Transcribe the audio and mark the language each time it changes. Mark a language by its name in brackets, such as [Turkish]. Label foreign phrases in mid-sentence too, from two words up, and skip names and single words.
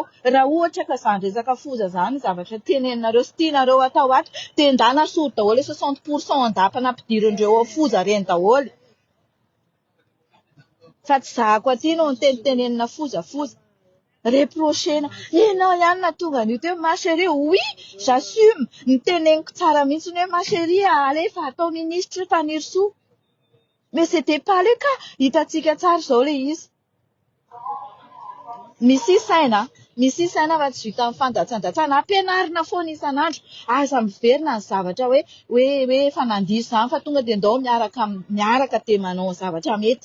[Malagasy] Raha ohatra ka izany resaka foza izany zavatra teneninareo sy tianareo atao ato dia endana solo daholo 60% andapana ampidirin'ireo foza reny daholo. Fa tsy zahako aty no tenenina foza. Reprochena, ianao ihany nahatonga an'io teo [French] ma chérie. Oui, j'assume. [Malagasy] Niteneniko tsara mihitsy hoe [French] ma chérie, allez [Malagasy] fa atao ministre taniry soa. [French] Mais c'était pas le cas. [Malagasy] Hitantsika tsara izao le izy. Misy saina fa tsy vita amin'ny fandatsandatsana. Ampianarina foana isan'andro. Aza miverina ny zavatra hoe efa nandiso izany fa tonga dia ndao miaraka dia manao zavatra mety.